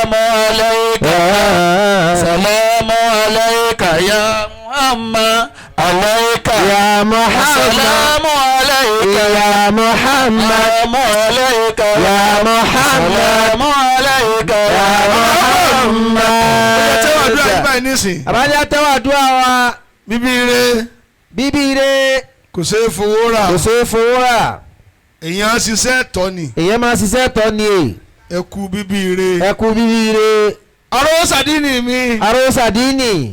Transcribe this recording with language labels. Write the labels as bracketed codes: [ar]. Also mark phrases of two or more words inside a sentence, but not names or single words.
[ar] سلام عليك يا محمد عليك يا محمد سلام عليك يا محمد سلام عليك يا محمد سلام عليك يا محمد [yo] abájá tẹ́wọ̀ àdúrà wa Bibire Bibire kò ṣeé fowó rà kò ṣeé fowó rà èèyàn ṣiṣẹ́ tọ́ ni èèyàn máa ṣiṣẹ́ tọ́ ni ẹ kú Bibire ẹ kú Bibire aró sàdínì mi aró sàdínì